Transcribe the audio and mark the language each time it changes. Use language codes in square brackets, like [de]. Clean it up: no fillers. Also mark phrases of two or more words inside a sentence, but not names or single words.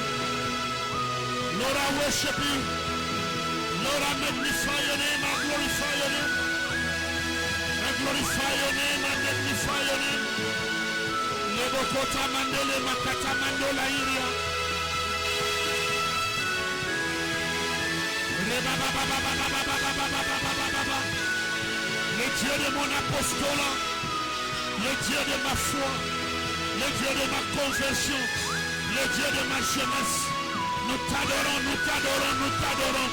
[en] Lord, I worship you. Lord, I magnify your name. I glorify your name. I glorify your name. I magnify your name. Lebokota mandele makata mandola iria. [fr] Le Dieu de mon apostolat, le Dieu de ma foi, le Dieu de ma conversion, le Dieu de ma jeunesse, nous t'adorons, nous t'adorons, nous t'adorons.